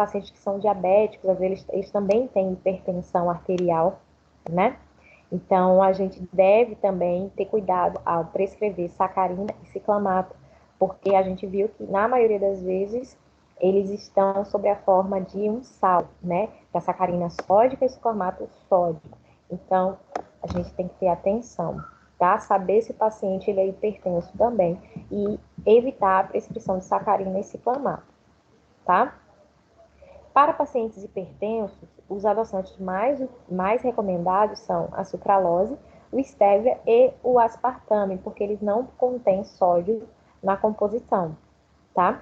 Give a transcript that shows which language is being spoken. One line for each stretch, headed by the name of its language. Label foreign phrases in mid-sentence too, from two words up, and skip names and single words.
Portuguese: Pacientes que são diabéticos, às vezes eles também têm hipertensão arterial, né? Então a gente deve também ter cuidado ao prescrever sacarina e ciclamato, porque a gente viu que na maioria das vezes eles estão sob a forma de um sal, né? Da sacarina sódica e ciclamato sódico. Então a gente tem que ter atenção, tá? Saber se o paciente ele é hipertenso também e evitar a prescrição de sacarina e ciclamato, tá? Para pacientes hipertensos, os adoçantes mais recomendados são a sucralose, o stevia e o aspartame, porque eles não contêm sódio na composição, tá?